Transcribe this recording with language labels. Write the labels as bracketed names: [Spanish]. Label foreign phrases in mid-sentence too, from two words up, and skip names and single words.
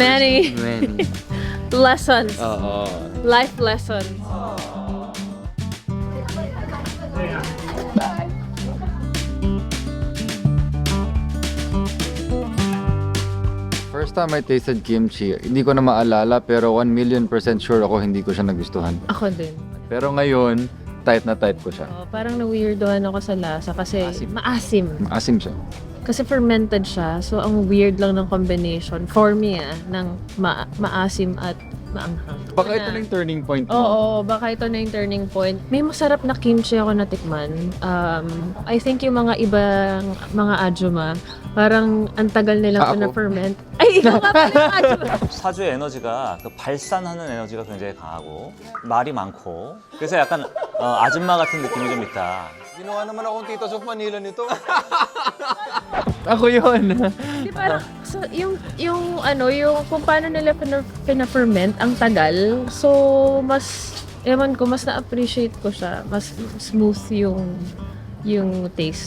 [English] Many. of many. Lessons. Oo. Life lessons. First time I tasted kimchi, [Filipino] hindi ko na maalala pero 1,000,000% sure ako hindi ko siya nagustuhan. Ako din. Pero ngayon, tight na tight ko siya. Oh, parang na-weirdohan ako sa lasa kasi maasim. Maasim siya. Kasi fermented siya, so ang weird lang ng combination [English] for me [Filipino] ng maasim at maanghang. Baka ito na yung [English] turning point [Filipino] mo. Oo, baka ito na yung [English] turning point. [Filipino] May masarap na kimchi ako natikman. [English] I think [Filipino] yung mga ibang mga ajuma, parang ang tagal nilang Ako. na-ferment. Ay, ikaw nga pala yung ajuma. [Korean] 사주의 에너지가 그 발산하는 에너지가 굉장히 강하고 말이 많고 그래서 약간 아줌마 같은 느낌이 좀 있다. [Filipino] Ginawa naman akong Tito of Manila nito. Ako yun. Di parang So, yung kung paano nila pina-ferment, ang tagal. So, ewan ko, mas na-appreciate ko siya. Mas smooth yung taste.